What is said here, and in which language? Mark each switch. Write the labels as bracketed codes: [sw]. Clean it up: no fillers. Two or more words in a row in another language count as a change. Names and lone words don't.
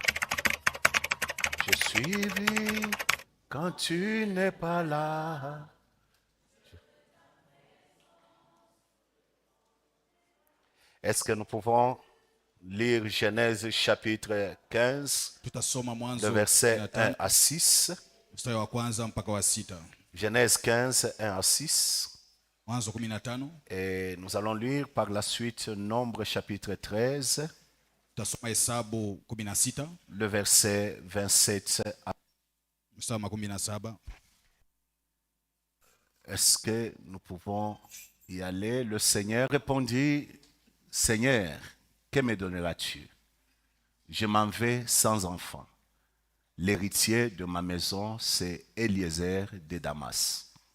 [fr] Je suis vu quand tu n'es pas là. Est-ce que nous pouvons lire Genèse chapitre 15, [sw] Tutasoma [fr] le [sw] Mwanzo [fr] verset 1 [sw] 15 [fr] à 6. [sw] mstari wa kwanza mpaka wa 6. [fr] Genèse 15, 1 à 6. [sw] Mwanzo 15. [fr] Et nous allons lire par la suite Nombre chapitre 13, [sw] Tutasoma Hesabu 16 [fr] le verset 27 à... [sw] mstari wa 17. [fr] Est-ce que nous pouvons y aller? Le Seigneur répondit, Seigneur, que me donneras-tu? Je m'en vais sans enfant. L'héritier de ma maison, c'est Eliezer de Damas.